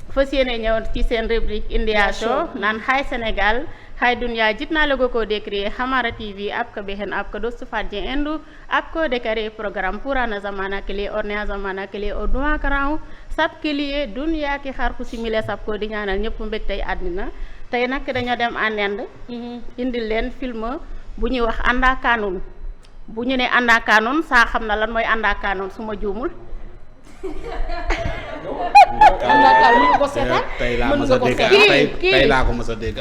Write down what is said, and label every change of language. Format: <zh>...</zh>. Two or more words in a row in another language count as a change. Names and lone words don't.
<wo>fas yéene ñëw ci seen rubrique India Show naan Hi Sénégal Hi</wo> <hi>दुनिया जितना लोगों को देख रही है हमारा टीवी आपका बहन आपका दोस्त फाजी एंडू आपको देकर ये प्रोग्राम पुराना ज़माना के लिए और नया ज़माना के लिए और दुआ कर रहा हूँ सबके लिए दुनिया की हर खुशी मिले सबको</hi> <wo>di ñaanal ñëpp mbég tey àddina tey nag dañoo dem en Inde indil leen film bu ñuy wax Anda Kanun bu ñu ne Anda Kanun saa xam na lan mooy Anda Kanun su ma juumul tey laa ko mës a dégg</wo>